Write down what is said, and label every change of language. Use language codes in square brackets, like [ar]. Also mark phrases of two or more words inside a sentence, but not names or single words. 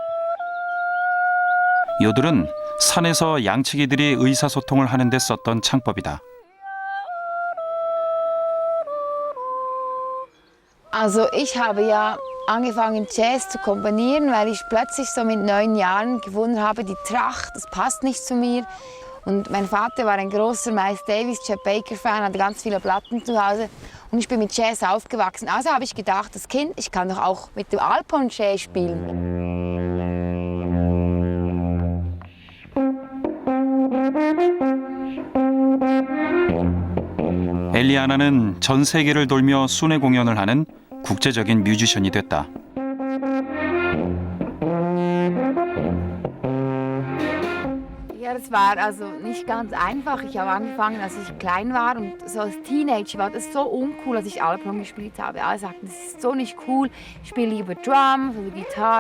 [ko] 요들은 산에서 양치기들이 의사소통을 하는 데 썼던 창법이다. [de] Also ich habe ja angefangen Jazz zu komponieren, weil ich plötzlich so mit 9 Jahren gefunden habe, die Tracht, das passt nicht zu mir. Und mein Vater war ein großer Miles Davis, Chet Baker Fan, hatte ganz viele Platten zu Hause. Und ich bin mit Jazz aufgewachsen. Also habe ich gedacht, das Kind, ich kann doch auch mit dem Alphorn Jazz spielen. [ko] 엘리아나는 전 세계를 돌며 순회 공연을 하는 국제적인 뮤지션이 됐다. [de] Ja, das war also nicht ganz einfach. Ich habe angefangen, als ich klein war und so als Teenager war das so uncool, als ich Alphorn gespielt habe. Alle sagten, das ist so nicht cool, ich spiele lieber Drums oder Gitarre.